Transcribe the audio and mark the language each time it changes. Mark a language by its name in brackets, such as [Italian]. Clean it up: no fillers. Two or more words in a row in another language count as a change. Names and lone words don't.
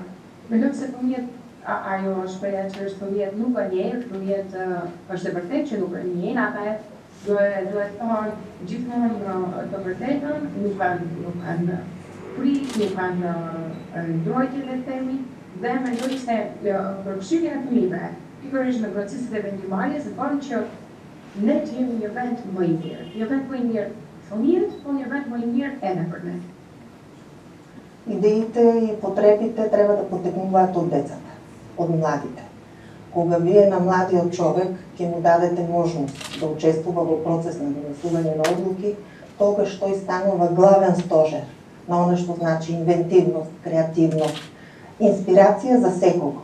[Albanian] Mendoj se fëmijët ajo shpreha që është fëmijët nuk e njeh, fëmijët është e vërtetë që nuk e njeh, ata duhet thonë gjithmonë të vërtetën, nuk kanë prit, nuk kanë ndrojtje le themi, dhe mendoj se përfshirja e fëmijëve, pikërisht në proceset e vendimmarrjes, bën që ne të jemi një vend më i mirë. Një vend më i mirë fëmijët, po një vend më i mirë edhe për ne. [Macedonian] Идеите и потребите треба да потекнуваат од децата, од младите. кога вие на младиот човек ќе му дадете можност да учествува во процес на донесување на одлуки, тогаш тој станува главен стожер на она што значи инвентивност, креативност, инспирација за секого.